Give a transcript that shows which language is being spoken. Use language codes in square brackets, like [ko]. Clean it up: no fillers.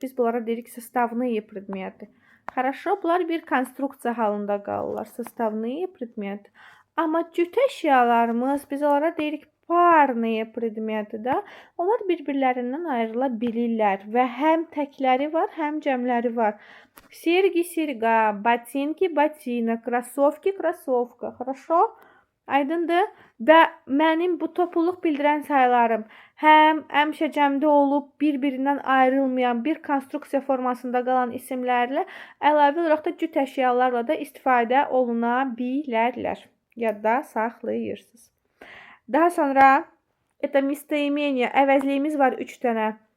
[az] Biz bunlara deyirik [ru] составные предметы. Хорошо, [az] bunlar bir konstruksiya halında qalırlar. [ru] Составные предметы. [az] Amma cüt əşyalarımız, biz onlara deyirik [ru] parные предметы [az] da. Onlar bir-birlərindən ayrıla bilirlər və həm təkləri var, həm cəmləri var. [ru] Серьги, серьга, ботинки, ботинок, кроссовки, кроссовка. Хорошо? [az] Aydındır? Və mənim bu topluluq bildirən sayılarım həm həmişə cəmdə olub, bir-birindən ayrılmayan, bir konstruksiya formasında qalan isimlərlə əlavə olaraq da cüt əşyalarla da istifadə oluna bilərlər. Yadda saxlayırsınız. Daha sonra [ru] это местоимение, [az] əvəzliyimiz var 3 dənə.